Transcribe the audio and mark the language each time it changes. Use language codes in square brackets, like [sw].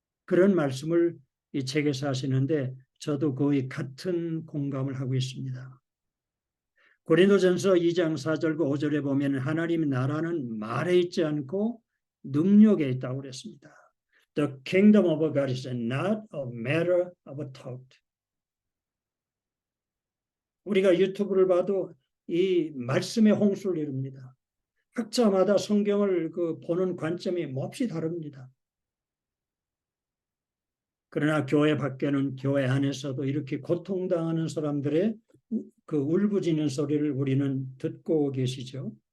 [ko] 그런 말씀을 이 책에서 하시는데 저도 거의 같은 공감을 하고 있습니다. 고린도전서 2장 4절과 5절에 보면 하나님의 나라는 말에 있지 않고 능력에 있다고 그랬습니다. [en] The kingdom of God is not a matter of talk. [ko] 우리가 유튜브를 봐도 이 말씀의 홍수를 이룹니다. 학자마다 성경을 보는 관점이 몹시 다릅니다. 그러나 교회 밖에는 교회 안에서도 이렇게 고통당하는 사람들의 그 울부짖는 소리를 우리는 듣고 계시죠.